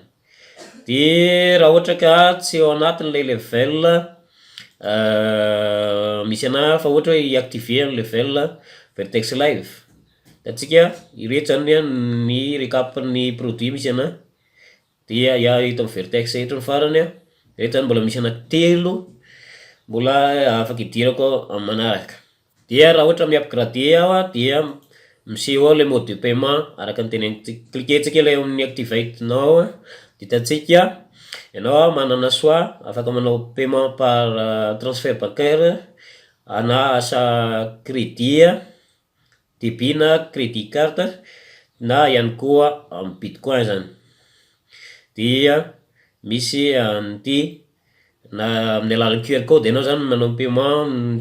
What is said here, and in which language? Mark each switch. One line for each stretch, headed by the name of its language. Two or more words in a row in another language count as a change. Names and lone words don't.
Malagasy: De raha ohatra ka tsy ao anatin'le level misy ana fa ohatra hoe i-activer ny level Vertex Live atsika ireto zany ny recap ny produit misy ana dia ito amin'ny Vertex eto ny farany reto zany mbola misy ana 3 mbola afaka idirako amin'ny manaraka. Dia raha ohatra mi-upgrade aho dia miseho ao le
French: mode de paiement
Malagasy: araka ny teneniko cliquer-tsika ilay amin'ny
English: activate now
Malagasy: de hitantsika ianao manana choix afaka manao
French: paiement par transfert bancaire
Malagasy: na asa
French: crédit débit
Malagasy: na
French: crédit carte
Malagasy: na ihany koa amin'ny bitcoin zany. Dia misy an'ity na amin'ny alalan'ny
English: QR code
Malagasy: ianao zany manao paiement amin'ny